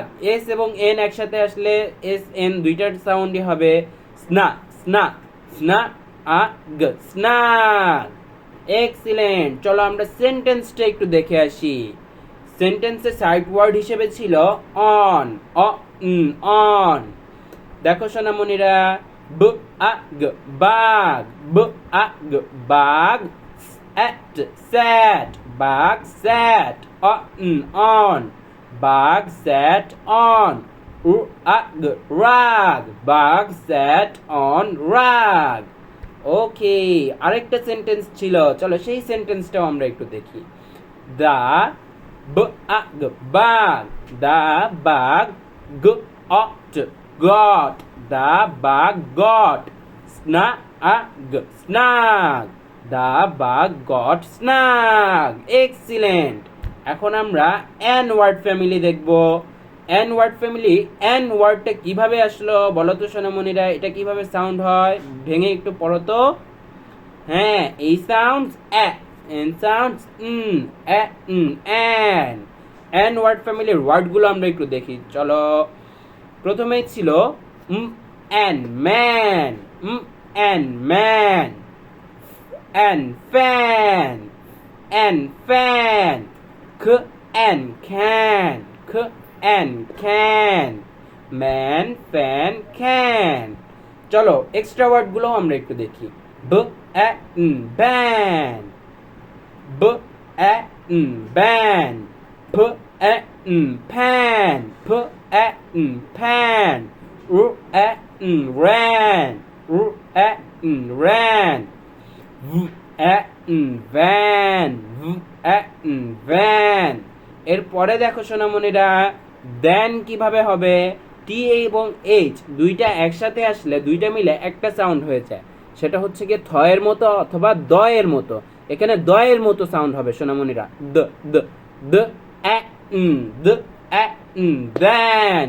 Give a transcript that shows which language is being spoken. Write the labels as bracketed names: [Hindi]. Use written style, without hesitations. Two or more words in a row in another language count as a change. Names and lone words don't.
[Bangla] এস এবং এন একসাথে আসলে এস এন দুইটার সাউন্ডই হবে স্না, স্না। [English] sn a g, snag. [Bangla] এক্সিলেন্ট। চলো আমরা সেন্টেন্সটা একটু দেখে আসি। সেন্টেন্সের [English] sight word [Bangla] হিসেবে ছিল অন, অন। দেখো সোনামণিরা, [English] b a g, bag. b a g, Bag. Sat, sat. Bag sat. On, bag sat on. r a g, rug. Bag sat on rug. [Bangla] ওকে, আরেকটা সেন্টেন্স ছিল, চলো সেই সেন্টেন্সটাও আমরা একটু দেখি। [English] দা b a g, bag. The bag got, got. The bag got. Snag, snag. The bag got snag. Excellent. [Bangla] এখন আমরা [English] n word family [Bangla] দেখব। [English] n word family, [Bangla] n ওয়ার্ডটা কিভাবে আসলো বলো তো সোনামণিরা? এটা কিভাবে সাউন্ড হয় ভেঙে একটু পড়ো তো। হ্যাঁ, এই [English] sounds a, n sounds a, n. an word family [Bangla] ওয়ার্ডগুলো আমরা একটু দেখি। চলো, প্রথমেই ছিল [English] an man. An man. An fan. An fan. K an kan. K an kan. Man, fan, kan. [Bangla] চলো এক্সট্রা ওয়ার্ডগুলো আমরা একটু দেখি। [English] b a n ban, b a n ban. P a n pan, p a n pan. R a n ran, r a n ran. V a n van, v a n van. [Bangla] এরপরে দেখো সোনামণিরা, দেন কিভাবে হবে? টি এবং এইচ দুইটা একসাথে আসলে দুইটা মিলে একটা সাউন্ড হয়ে যায়, সেটা হচ্ছে গিয়ে থ এর মতো অথবা দ এর মতো। এখানে দ এর মতো সাউন্ড হবে সোনামণিরা। [English] d d d a d a then.